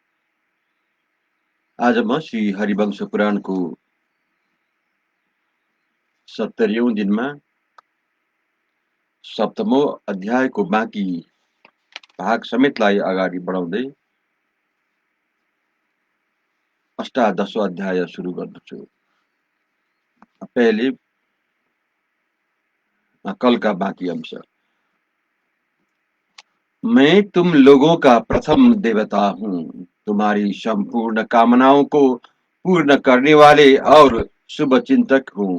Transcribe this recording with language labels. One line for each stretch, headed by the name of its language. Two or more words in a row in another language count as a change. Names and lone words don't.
Nepali: आज म श्री हरिवंश पुराणको 70औं दिनमा 7मौं अध्यायको बाँकी भाग समेतलाई अगाडि बढाउँदै अष्टादशौं अध्याय सुरु गर्दछु।
Hindi: पहले कल का बाकी अंश। मैं तुम लोगों का प्रथम देवता हूँ, तुम्हारी संपूर्ण कामनाओं को पूर्ण करने वाले और शुभ चिंतक हूँ।